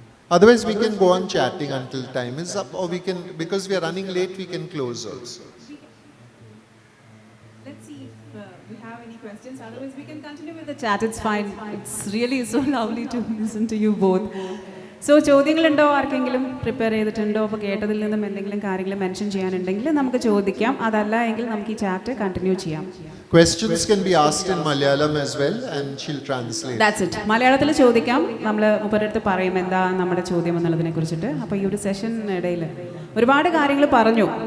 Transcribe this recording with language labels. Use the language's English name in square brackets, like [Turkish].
[English] Otherwise, we can go on chatting until time is up, or we can, because we are running late, we can close also. Let's see if we have any questions. Otherwise, we can continue with the chat. It's fine. It's really so lovely to listen to you both. [Malayalam] So, ചോദ്യങ്ങളുണ്ടോ ആർക്കെങ്കിലും prepare ചെയ്തിട്ടുണ്ടോ? അപ്പോൾ കേട്ടതിൽ നിന്നും എന്തെങ്കിലും കാര്യങ്ങൾ mention ചെയ്യാനുണ്ടെങ്കിൽ നമുക്ക് ചോദിക്കാം. അതല്ല എങ്കിൽ നമുക്ക് ഈ ചാറ്റ് കണ്ടിന്യൂ ചെയ്യാം. [English] Questions can be asked in Malayalam as well, and she'll translate. That's it. [Malayalam] മലയാളത്തിൽ ചോദിക്കാം. നമ്മൾ മുപ്പരടുത്ത് പറയും എന്താ നമ്മുടെ ചോദ്യം എന്നുള്ളതിനെ കുറിച്ചിട്ട്. അപ്പോൾ ഈ ഒരു സെഷൻ ഇടയിൽ ഒരുപാട് കാര്യങ്ങൾ പറഞ്ഞു.